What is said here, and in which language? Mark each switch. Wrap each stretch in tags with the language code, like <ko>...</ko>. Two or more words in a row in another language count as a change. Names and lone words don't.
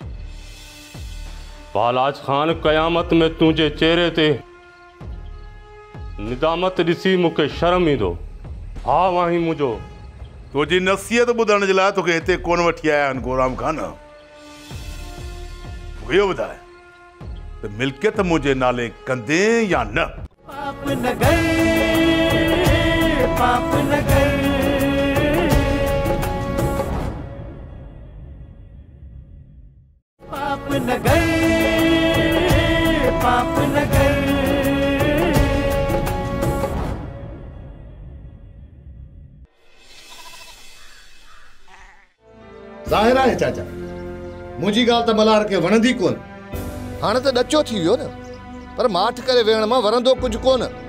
<sd>बालाज खान क़यामत में तुंहिंजे चेहरे ते निदामत ॾिसी मूंखे शर्म ईंदो। भाउ आहीं मुंहिंजो। तुंहिंजी नसीहत ॿुधण जे लाइ तोखे हिते कोन वठी आया आहिनि गोराम खान। इहो ॿुधाए त मिल्कियत मुंहिंजे नाले कंदे या न?</sd> <hi>पाप न गए, पाप न गए, पाप न गए, पाप न गए।</hi> <sd>ज़ाहिर आहे चाचा मुंहिंजी ॻाल्हि त मल्हार खे वणंदी कोन। हाणे त ॾचो थी वियो न, पर माठ करे वेहण मां वरंदो कुझु कोन।</sd>